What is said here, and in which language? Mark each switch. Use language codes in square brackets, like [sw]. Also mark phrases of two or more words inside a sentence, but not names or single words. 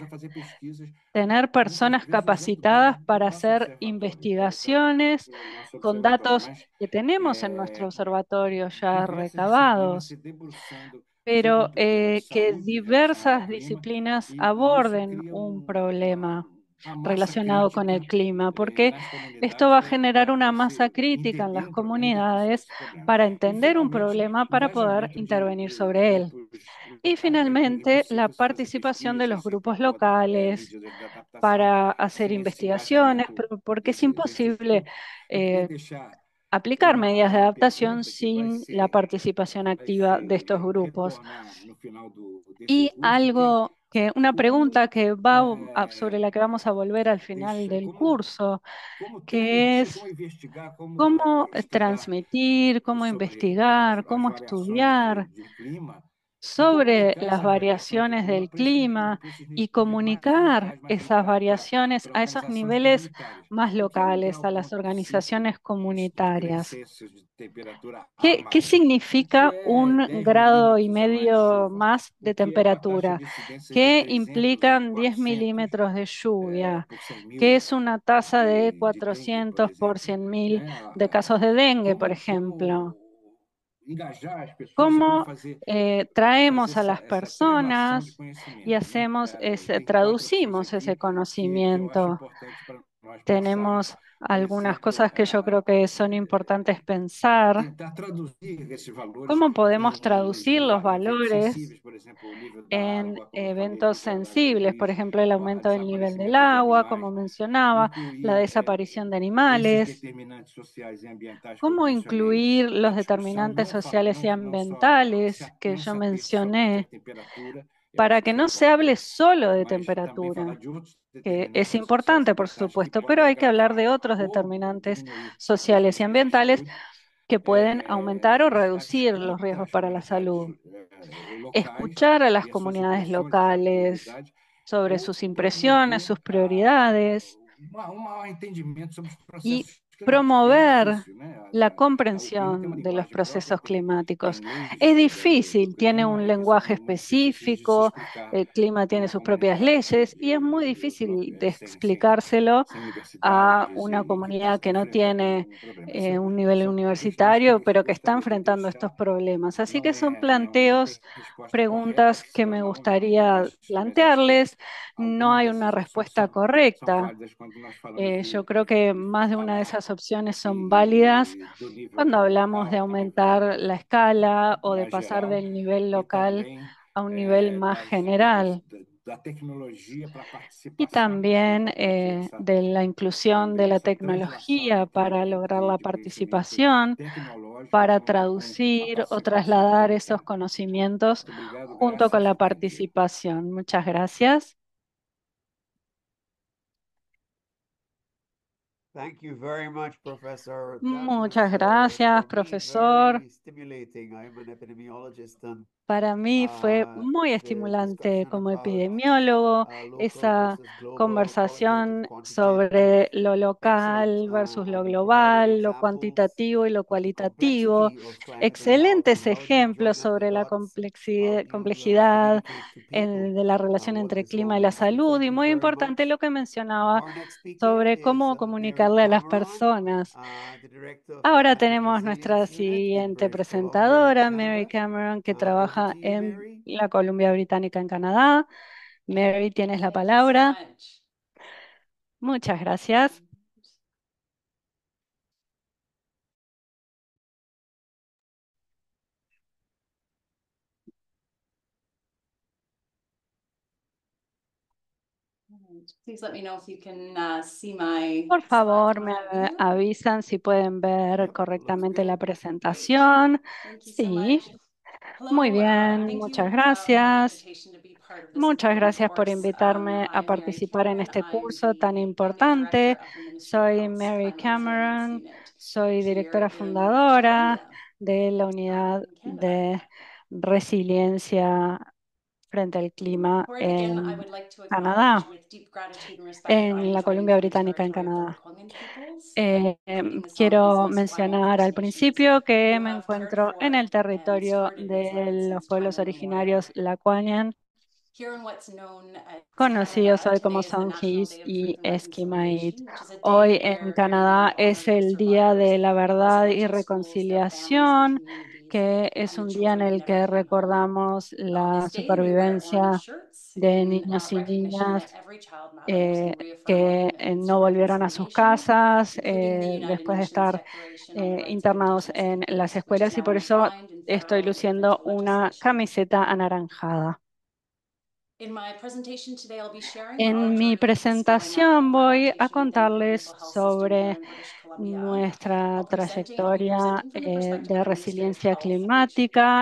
[es] Tener personas capacitadas para hacer investigaciones con datos que tenemos en nuestro observatorio ya recabados, pero que diversas disciplinas aborden un problema. [pt] massa [es] relacionado con [pt] crítica [es] el clima, porque [pt] nas [es] esto va a [pt] comunidades [es] generar una [pt] para [es] masa [pt] se [es] crítica en entender las para identificar comunidades [pt] esse problema. [es] para [pt] E, [es] entender un [pt] finalmente, [es] problema para poder [pt] engajamento [es] intervenir [pt] de [es] sobre él. [pt] grupos [es] Y [pt] locais. É [es] finalmente, la [pt] impossível se fazer [es] participación de los [pt] pesquisa sem [es] grupos [pt] pacote [es] locales [pt] medidas de adaptação, [es] para hacer [pt] sem esse [es] investigaciones, [pt] engajamento [es] porque es imposible [pt] estudo. Eu queria eh, deixar [es] aplicar medidas de [pt] uma [es] adaptación [pt] pergunta que [es] sin la participación activa de estos grupos. [pt] retornar no final desse [es] Y [pt] curso, [es] una [pt] como [es] pregunta sobre la que vamos a volver al final del curso, [pt] como que traduzir, [es] es [pt] como investigar, como [es] cómo [pt] estudar [es] transmitir, cómo [pt] sobre [es] investigar, [pt] as [es] cómo [pt] variações [es] estudiar [pt] de clima e [es] sobre [pt] comunicar [es] las [pt] essa variação de [es] variaciones [pt] clima [es] del [pt] para esses [es] clima y [pt] níveis mais [es] comunicar [pt] locais, [es] esas variaciones [pt] para [es] a esos [pt] organizações [es] niveles [pt] comunitárias. [es] más [pt] O que é um [es] locales, [pt] grau [es] a las [pt] ponto cinco [es] organizaciones comunitarias. [pt] Celsius de temperatura a [es] ¿Qué [pt] mais? O que [es] significa [pt] é [es] un [pt] 10 [es] grado y [pt] milímetros a mais de [es] medio [pt] chuva? [es] más [pt] O [es] de [pt] que é uma taxa [es] temperatura? [pt] de incidência de [es] ¿Qué [pt] 300 e [es] implican 10 [pt] 400 [es] milímetros de lluvia? [pt] por 100 [es] ¿Qué [pt] mil [es] es una tasa de [pt] de dengue, por [es] 400 por [pt] exemplo? [es] 100.000 [pt] Né? [es] de casos de dengue, por [pt] Como [es] ejemplo? [pt] engajar as pessoas e como [es] ¿Cómo [pt] fazer, [es] traemos a las [pt] essa translação de [es] personas y [pt] conhecimento, né? [es] hacemos [pt] Tem quatro opções [es] traducimos ese [pt] aqui que eu acho [es] conocimiento? [pt] importante para nós pensarmos. [es] Tenemos [pt] Por [es] algunas [pt] exemplo, [es] cosas que yo creo que son importantes pensar. [pt] tentar traduzir esses valores [es] ¿Cómo podemos traducir los [pt] eventos [es] valores [pt] sensíveis, por exemplo, o nível da [es] en [pt] água, como eu falei, [es] eventos [pt] do [es] sensibles? Por [pt] gariz, [es] ejemplo, el [pt] o [es] aumento del nivel del [pt] desaparecimento de [es] agua, como [pt] animais, [es] mencionaba, la [pt] incluir [es] desaparición de [pt] esses [es] animales. [pt] determinantes sociais e ambientais que eu [es] ¿Cómo [pt] mencionei [es] incluir [pt] na [es] los [pt] discussão, [es] determinantes sociales y ambientales que [pt] não [es] yo [pt] se apenas somente a [es] mencioné [pt] temperatura, eu [es] para [pt] acho [es] que [pt] que é [es] no se hable [pt] importante, [es] solo de [pt] mas também falar [es] temperatura? [pt] de outros [es] Que es [pt] determinantes sociais e [es] importante, por [pt] ambientais que [es] supuesto, pero [pt] podem [es] hay que hablar [pt] agravar [es] de otros [pt] ou [es] determinantes [pt] diminuir os [es] sociales y [pt] riscos de [es] ambientales [pt] saúde. [es] que pueden aumentar o [pt] A [es] reducir los [pt] escuta [es] riesgos [pt] às [es] para la [pt] comunidades [es] salud. [pt] locais [es] Escuchar a las [pt] e as suas [es] comunidades [pt] impressões e suas [es] locales [pt] prioridades, [es] sobre [pt] ou [es] sus impresiones, [pt] promover [es] sus prioridades [pt] um maior entendimento sobre os [es] y [pt] processos climáticos, que é [es] promover [pt] difícil, né? [es] la [pt] O clima tem uma [es] comprensión de los [pt] linguagem própria, [es] procesos climáticos. [pt] tem leis [es] Es [pt] do [es] difícil, tiene [pt] clima [es] un [pt] que são [es] lenguaje [pt] muito difíceis de se [es] específico, [pt] explicar [es] el clima [pt] para [es] tiene [pt] uma [es] sus propias [pt] comunidade [es] leyes y es muy difícil de explicárselo [pt] sem [es] a [pt] universidades [es] una [pt] e que está [es] comunidad que no [pt] enfrentando [es] tiene [pt] problema. [es] un nivel [pt] São questões [es] universitario, [pt] que [es] pero que está [pt] gostaria de [es] enfrentando estos [pt] deixar. [es] problemas. Así que son [pt] Não tem [es] planteos, [pt] resposta correta [es] preguntas [pt] que se [es] que [pt] ou [es] me [pt] não, [es] gustaría [pt] mas acho que [es] plantearles. No [pt] algumas [es] hay [pt] dessas [es] una [pt] opções [es] respuesta [pt] são [es] correcta. [pt] válidas quando nós falamos [es] Yo creo que más de una de [pt] escalar [es] esas opciones son válidas [pt] do nível [es] cuando hablamos de [pt] local para o nível [es] aumentar la escala o de [pt] mais [es] pasar [pt] geral [es] del nivel [pt] e [es] local [pt] também [es] a un nivel más general. [pt] da tecnologia para a [es] Y [pt] participação. Acho que é [es] también [pt] importante [es] de la inclusión de [pt] também [es] la [pt] essa translação [es] tecnología para lograr la [pt] de conhecimento [es] participación, [pt] tecnológico [es] para [pt] com a [es] traducir o [pt] participação [es] trasladar [pt] política. [es] esos conocimientos [pt] Muito obrigado, [es] junto con [pt] graças [es] la [pt] e bom dia. [es] participación. Muchas gracias. [en] Thank you very much, Professor. That was [es] Muchas gracias, [en] for me [es] profesor. [en] very stimulating. I'm an epidemiologist, and [es] Para mí fue muy [en] the [es] estimulante [en] discussion [es] como [en] about [es] epidemiólogo [en] local [es] esa [en] versus global, qualitative, [es] conversación [en] quantitative, [es] sobre lo [en] excellent, [es] local versus lo [en] and provided [es] global, lo [en] examples [es] cuantitativo y lo [en] of the [es] cualitativo. [en] complexity of climate [es] Excelentes [en] and how it can [es] ejemplos [en] join at the [es] sobre la [en] dots, how to [es] complejidad [en] communicate to people [es] de la relación [en] what [es] entre [en] this all [es] clima y la [en] means. So [es] salud [en] thank [es] y [en] you [es] muy [en] very [es] importante [en] much. [es] lo que mencionaba [en] Our next speaker [es] sobre [en] is [es] cómo [en] Mary [es] comunicarle a las [en] Cameron, [es] personas. [en] the director of the [es] Ahora [en] Climate [es] tenemos [en] Resilience [es] nuestra [en] Unit in [es] siguiente [en] British Columbia in [es] presentadora, Mary [en] Canada. [es] Cameron, que [en] Over [es] trabaja [en] to you, [es] en [en] Mary. [es] la Columbia Británica en Canadá. Mary, tienes la [en] Thank you so [es] palabra. [en] much. [es] Muchas gracias. [en] Please let me know if you can see my [es] Por [en] slides [es] favor, [en] in [es] me [en] front of you. [es] avisan si pueden ver [en] Yep, [es] correctamente [en] looks [es] la [en] good. [es] presentación. [en] Thank you so [es] Sí, [en] much. [es] muy [en] Hello, [es] bien, [en] thank [es] muchas [en] you for the [es] gracias. [en] invitation to be part of this [es] Muchas [en] important [es] gracias por [en] course. [es] invitarme a [en] I'm Mary [es] participar en [en] Cameron. [es] este [en] I'm [es] curso tan [en] the founding [es] importante. [en] director of the Ministry of [es] Soy [en] Health's [es] Mary [en] Climate Resilience [es] Cameron, [en] Unit [es] soy [en] here [es] directora [en] in British [es] fundadora [en] Columbia, [es] de la unidad [en] in Canada. [es] de resiliencia frente al clima [en] Before I begin, I [es] en [en] would like to acknowledge [es] Canadá, [en] with deep gratitude and respect that I [es] en [en] am [es] la [en] joining [es] Columbia [en] from the [es] Británica en [en] territory of the [es] Canadá. [en] Lekwungen peoples, including the Sound [es] Quiero [en] Business Wildlife [es] mencionar al [en] First Nations, [es] principio que [en] who [es] me [en] have cared [es] encuentro en [en] for [es] el [en] and [es] territorio [en] supported New [es] de [en] Zealand [es] los [en] since time [es] pueblos [en] immemorial. [es] originarios Lakwanian, [en] Here in what's known as [es] conocidos [en] Canada, [es] hoy como [en] today is the National [es] Songhees [en] Day of Truth [es] y [en] and [es] Esquimalt. [en] Reconciliation, which is a day [es] Hoy en [en] where everyone [es] Canadá es [en] honors the [es] el Día [en] survivors [es] de la [en] of [es] Verdad y [en] residential schools, their families and [es] Reconciliación, [en] communities, [es] que [en] and [es] es [en] the [es] un día en [en] children who [es] el [en] never [es] que [en] came home. [es] recordamos [en] On [es] la [en] this day, we wear orange [es] supervivencia [en] shirts [es] de niños y niñas que no volvieron a sus casas después de estar internados en las escuelas y por eso estoy luciendo una camiseta anaranjada. En mi presentación voy a contarles sobre nuestra trayectoria de resiliencia climática.